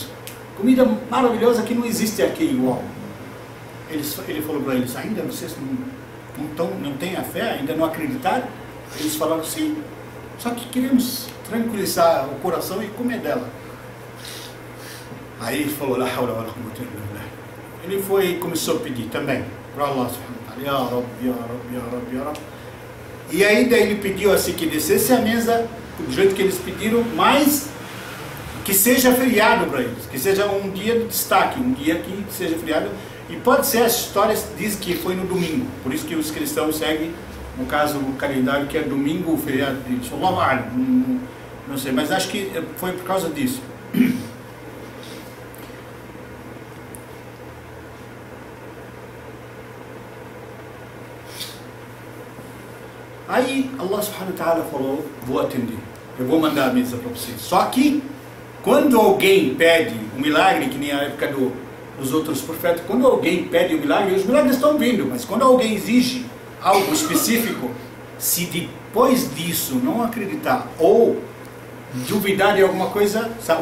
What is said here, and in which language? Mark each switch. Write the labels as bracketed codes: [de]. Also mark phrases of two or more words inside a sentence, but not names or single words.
[pt] Comida maravilhosa que não existe aqui igual. Ele falou para eles, ainda vocês não têm a fé, ainda não acreditaram? Eles falaram, sim, só que queremos tranquilizar o coração e comer dela. Aí ele falou, [ar] لا حول ولا قوة إلا بالله. [pt] Ele foi e começou a pedir também para Allah [ar] سبحانه وتعالى, يا رب، يا رب، يا رب، يا رب. [pt] E ainda ele pediu assim que descesse a mesa do jeito que eles pediram, mas que seja feriado para eles, que seja um dia de destaque, um dia que seja feriado. E pode ser, as histórias dizem que foi no domingo, por isso que os cristãos seguem, no caso, o calendário que é domingo, o feriado de Shalom, não sei, mas acho que foi por causa disso. Aí Allah [ar] سبحانه وتعالى [pt] falou, vou atender, eu vou mandar a mesa para vocês. Só que, quando alguém pede um milagre, que nem a época dos outros profetas, quando alguém pede um milagre, os milagres estão vindo, mas quando alguém exige algo específico, se depois disso não acreditar ou duvidar de alguma coisa,